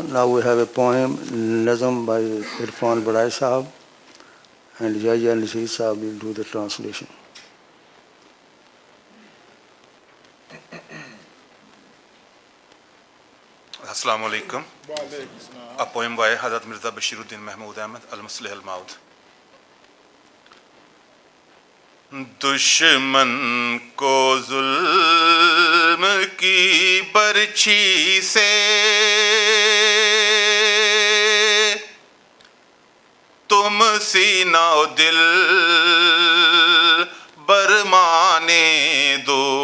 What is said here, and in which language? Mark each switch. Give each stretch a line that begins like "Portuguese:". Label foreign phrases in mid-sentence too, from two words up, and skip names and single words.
English: Now we have a poem, Nazm by Irfan Badai Sahab, and Yahya Nasir Sahab will do the translation.
Arabic: السلام عليكم.
English: A poem by Hazzard Mirza Bashiruddin Mahmud Ahmad al-Musleh al-Maud.
Urdu: دشمن کو ظلم کی برچھی سے تم سینہ دل برمانے دو,